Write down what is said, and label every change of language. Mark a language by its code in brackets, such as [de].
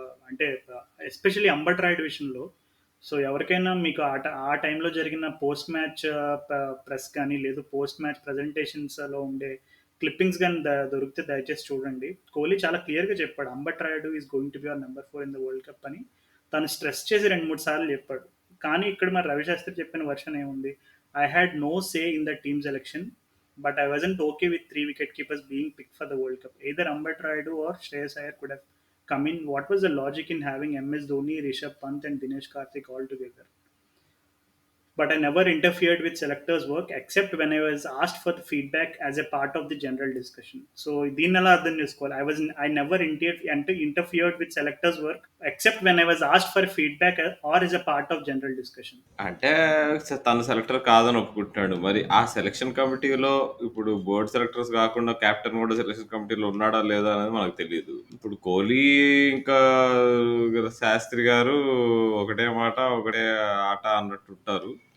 [te] అంటే ఎస్పెషల్లీ అంబట్ రాయుడు విషయంలో. సో ఎవరికైనా మీకు ఆ టైంలో జరిగిన పోస్ట్ మ్యాచ్ ప్రెస్ కానీ లేదు పోస్ట్ మ్యాచ్ ప్రజెంటేషన్స్లో ఉండే క్లిప్పింగ్స్ కానీ దొరికితే దయచేసి చూడండి. కోహ్లీ చాలా క్లియర్గా చెప్పాడు Ambati Rayudu [en] is going to be our number 4 in the world cup [te] అని తను స్ట్రెస్ చేసి 2-3 సార్లు చెప్పాడు. కానీ ఇక్కడ మరి రవిశాస్త్రి చెప్పిన వర్షన్ ఏముంది? [en] I had no say in the team selection, but I wasn't okay with 3 wicket-keepers being picked for the World Cup. Either Ambat Rayudu or Shreyas Iyer could have come in. What was the logic in having MS Dhoni, Rishabh Pant, and Dinesh Karthik all together? But I never interfered with selectors' work except when I was asked for the feedback as a part of the general discussion. [te] So, దీనిలా అర్థం చేసుకోవాలి. [en] I never interfered with selectors' work except when I was asked for feedback or as a part of general discussion. [te] అంటే తను selector కాదని ఒప్పుకుంటున్నాడు. మరి ఆ selection కమిటీలో ఇప్పుడు board selectors కాకుండా కెప్టెన్ కూడా సెలక్షన్ కమిటీలో ఉన్నాడా లేదా అనేది మనకు తెలియదు. ఇప్పుడు కోహ్లీ ఇంకా శాస్త్రి గారు ఒకటే మాట ఒకటే ఆట అన్నట్టు ఉంటారు.